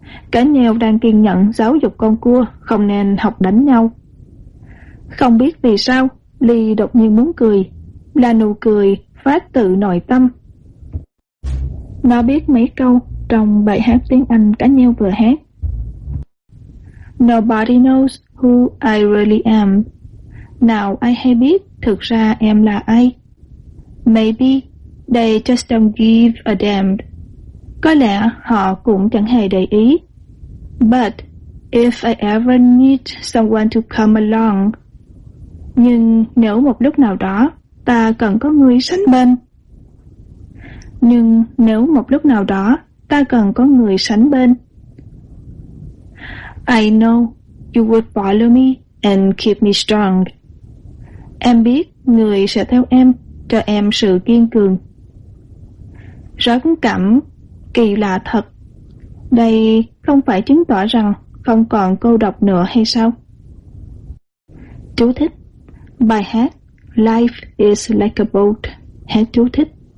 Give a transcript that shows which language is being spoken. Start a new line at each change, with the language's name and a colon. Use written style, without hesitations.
Vietnamese: Cả nheo đang kiên nhẫn giáo dục con cua không nên học đánh nhau. Không biết vì sao, Ly đột nhiên muốn cười, là nụ cười phát từ nội tâm. Nó biết mấy câu trong bài hát tiếng Anh cá nheo vừa hát.
English: Nobody knows who I really am.
Vietnamese: Nào ai hay biết thực ra em là ai?
English: Maybe they just don't give a damn.
Vietnamese: Có lẽ họ cũng chẳng hề để ý.
English: But if I ever need someone to come along.
Vietnamese: Nhưng nếu một lúc nào đó ta cần có người sánh bên. Nhưng nếu một lúc nào đó ta cần có người sánh bên.
English: I know you would follow me and keep me strong.
Vietnamese: Em biết người sẽ theo em, cho em sự kiên cường. Rất cảm kỳ lạ thật. Đây không phải chứng tỏ rằng không còn cô độc nữa hay sao? Chú thích. Bài hát Life is like a boat. Hết chú thích.